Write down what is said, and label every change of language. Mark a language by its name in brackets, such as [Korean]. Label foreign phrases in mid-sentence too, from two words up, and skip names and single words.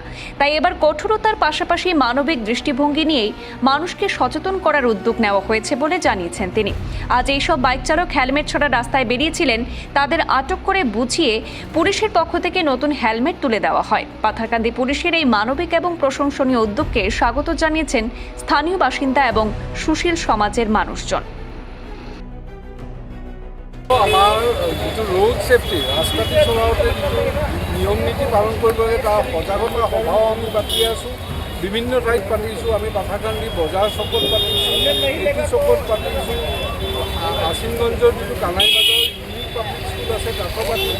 [Bangla] তাই এবার কঠোরতার পাশাপাশি মানবিক দৃষ্টিভঙ্গি নিয়েই মানুষকে সচেতন করার উদ্যোগ নেওয়া হয়েছে বলে জানিয়েছেন তিনি। আজ এইসব বাইক চালক হেলমেট ছাড়া রাস্তায় বেরিয়েছিলেন, তাদের আটক করে বুঝিয়ে পুলিশের পক্ষ থেকে নতুন হেলমেট তুলে দেওয়া হয়। পাথারকান্দি পুলিশের এই মানবিক এবং প্রশংসনীয় উদ্যোগকে স্বাগত জানিয়েছেন স্থানীয় বাসিন্দা এবং সুশীল সমাজের মানুষজন। [Assamese] আমাৰ যিটো [English] road safety [Assamese] ৰাস্তাটি চলাওঁতে যিটো নিয়ম নীতি পালন কৰিব লাগে তাৰ সজাগতা সভাও আমি পাতি আছোঁ। বিভিন্ন ঠাইত পাতিছোঁ। আমি পাথাৰকান্দি বজাৰ চকত পাতিছোঁ, এইটো চকত পাতিছোঁ, আসিমগঞ্জৰ যিটো কানাইবাজাৰ ইউনিক পাব্লিক স্কুল আছে তাতো পাতিছোঁ।